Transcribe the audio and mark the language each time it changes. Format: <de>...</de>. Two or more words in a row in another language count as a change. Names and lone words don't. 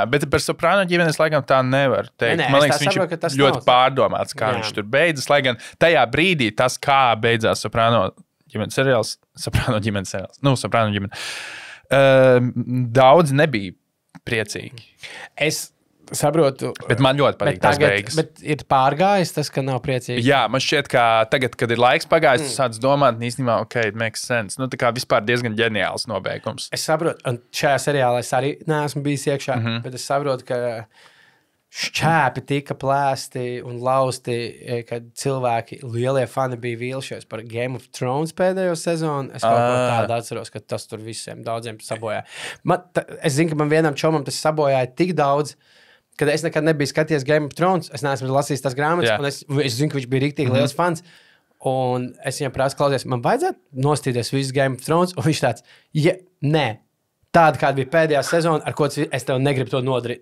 <lv>Bet par Soprano ģimenes laikam tā nevar teikt. Man liekas, viņš ir ļoti pārdomāts, kā viņš tur beidzas, lai gan tajā brīdī tas, kā beidzās Soprano ģimenes seriāls, Soprano ģimene, daudz nebija priecīgi. Es saprotu. Bet man ļoti patīk tās beigas. Bet ir pārgājis tas, ka nav priecīgi. Jā, man šķiet, ka tagad, kad ir laiks pagājis, tu sāc domāt, īstenībā,</lv> <en>it makes sense.</en> <lv>Tā kā vispār diezgan ģeniāls nobeigums. Es saprotu, un šajā seriālā es arī neesmu bijis iekšā, bet es saprotu, ka šķēpi tika plēsti un lausti, kad cilvēki, lielie fani bija vīlušies par Game of Thrones pēdējo sezonu. Es kaut ko tādu atceros, ka tas tur visiem daudziem sabojāja. Es zinu, ka man vienam čomam tas sabojāja tik daudz, kad es nekad nebiju skatījies Game of Thrones, es neesmu lasījis tās grāmatas, un es zinu, ka viņš bija riktīgi liels fans, un es viņam prasu klausies, man vajadzētu nostīties visu Game of Thrones, un viņš tāds, nē, tāda, kāda bija pēdējā sezona, ar ko es tev negribu to nodarīt.</lv>